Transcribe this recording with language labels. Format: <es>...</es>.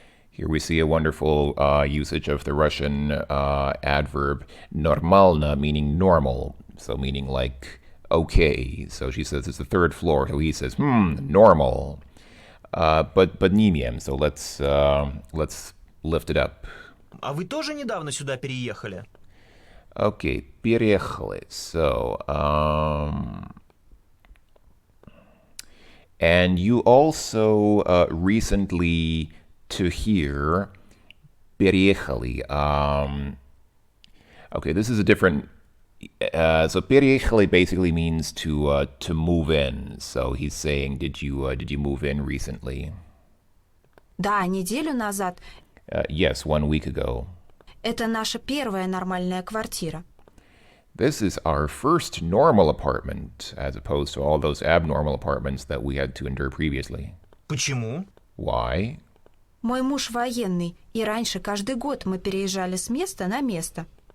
<en>Here we see a wonderful usage of the Russian adverb нормально, meaning normal, so meaning like okay. So she says it's the third floor, so he says normal. But поднимем, so let's lift it up.</en> <ru>А вы тоже недавно сюда переехали?</ru> <en>Okay, переехали. So and you also recently to here переехали. Okay, this is a different. So переехали basically means to move in. So he's saying, did you move in recently?</en> <ru>Да, неделю назад.</ru> <en>Yes, 1 week ago.</en> <ru>Это наша первая нормальная квартира.</ru> <en>This is our first normal apartment, as opposed to all those abnormal apartments that we had to endure previously.</en> <ru>Почему?</ru> <en>Why?</en> <ru>Мой муж военный, и раньше каждый год мы переезжали с места на место.</ru>